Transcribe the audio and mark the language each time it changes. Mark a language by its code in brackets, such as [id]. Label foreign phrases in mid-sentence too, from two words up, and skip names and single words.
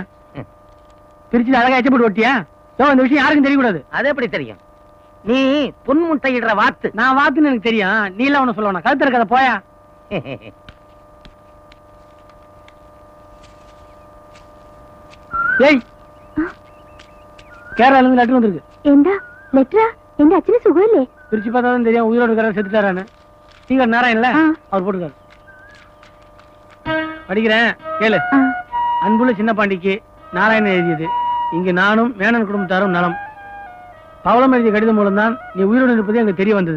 [ta] திருச்சி அழகா எச்சப்பட்டு ஒட்டியா? இந்த விஷயம் யாருக்கும் தெரியக்கூடாது. அது எப்படி தெரியும்? நீ பொன்முட்டையிடுற வாத்து. நான் வாத்துன்னு எனக்கு தெரியும். நீ எல்லாம் ஒண்ணு சொல்லுவா. கழுத்து இருக்காத போயா. ஏய், கேரளால இருந்து லெட்டர் வந்திருக்கு. [ml] എന്താ ലെറ്ററാ? എന്റെ അച്ഛന് സുഖമില്ലേ? [ta] பிரிச்சு பார்த்தாதான் தெரியும் உயிரோடு இருக்கிற செத்துட்டாரான்னு. சீக்கிரம் நேரம் இல்ல, அவர் போட்டுக்காரு. படிக்கிறேன் கேளு. அன்புள்ள சின்ன பாண்டிக்கு நாராயணன் எழுதியது. இங்கு நானும் மேனன் குடும்பத்தாரும் நலம். பவளம் எழுதிய கடிதம் மூலம்தான் நீ உயிரோடு இருப்பது எனக்கு தெரிய வந்தது.